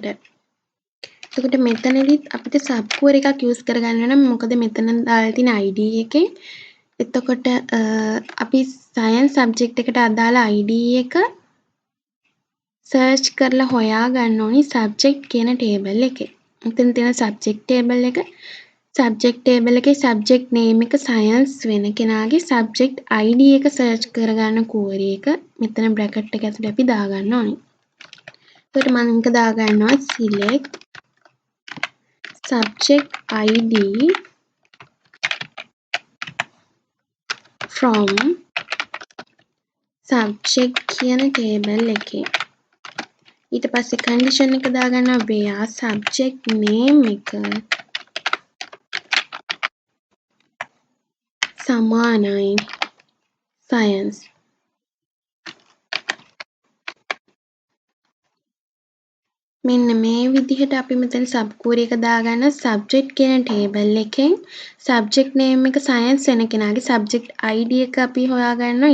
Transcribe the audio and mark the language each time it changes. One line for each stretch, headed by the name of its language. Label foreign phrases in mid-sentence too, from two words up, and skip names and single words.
Sinhala: එතකොට මෙතනදිත් අපිට
English: sub query
Sinhala: එකක් use කරගන්න නම් මොකද මෙතන දාලා තියෙන id එකේ එතකොට අපි
English: science subject
Sinhala: එකට අදාළ id එක search කරලා හොයා ගන්න ඕනි subject කියන table එකේ. මෙතන තියෙන
English: subject table
Sinhala: එක
English: subject table
Sinhala: එකේ
English: subject name
Sinhala: එක science වෙන කෙනාගේ
English: subject id
Sinhala: එක search කරගන්න query එක මෙතන bracket එක ඇතුලේ අපි දාගන්න ඕනි. එතකොට මම මේක දාගන්නවා
English: select subject id from subject
Sinhala: කියන table එකේ. ඊට පස්සේ condition එක දාගන්නවා
English: where subject name
Sinhala: එක සමානයි science. මෙන්න මේ විදිහට අපි මෙතන
English: sub query
Sinhala: එක දාගන්න subject කියන table එකෙන්
English: subject name
Sinhala: එක science වෙන කෙනාගේ
English: subject id
Sinhala: එක අපි හොයාගන්නවා.